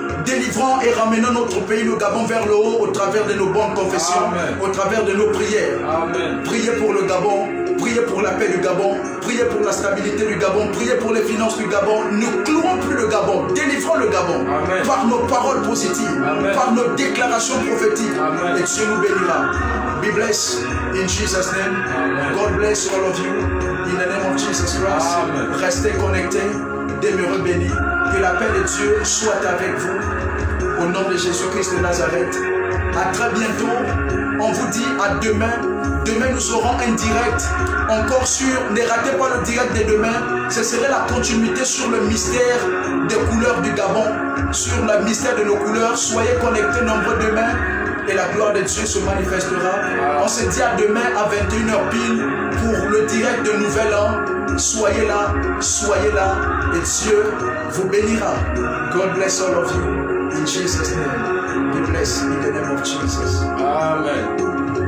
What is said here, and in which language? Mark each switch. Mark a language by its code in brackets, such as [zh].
[fr] Délivrons et ramenons notre pays, le Gabon, vers le haut au travers de nos bonnes confessions, Amen. Au travers de nos prières. Amen. Priez pour le Gabon, priez pour la paix du Gabon, priez pour la stabilité du Gabon, priez pour les finances du Gabon. Ne clouons plus le Gabon, délivrons le Gabon. Amen. Par nos paroles positives, Amen. Par nos déclarations prophétiques. Amen. Et Dieu nous bénira. [en] Be blessed in Jesus' name. Amen. God bless all of you in the name of Jesus Christ. [fr] Amen. Restez connectés, demeurez bénis. Que la paix de Dieu soit avec vous. Au nom de Jésus-Christ de Nazareth. À très bientôt. On vous dit à demain. Demain, nous aurons un direct encore sur... Ne ratez pas le direct de demain. Ce serait la continuité sur le mystère des couleurs du Gabon. Sur le mystère de nos couleurs. Soyez connectés nombreux demain. Et la gloire de Dieu se manifestera. On se dit à demain à 21h pile pour le direct de Nouvel An. Soyez là. Et Dieu vous bénira. [en] God bless all of you. In Jesus' name. Be blessed in the name of Jesus. Amen.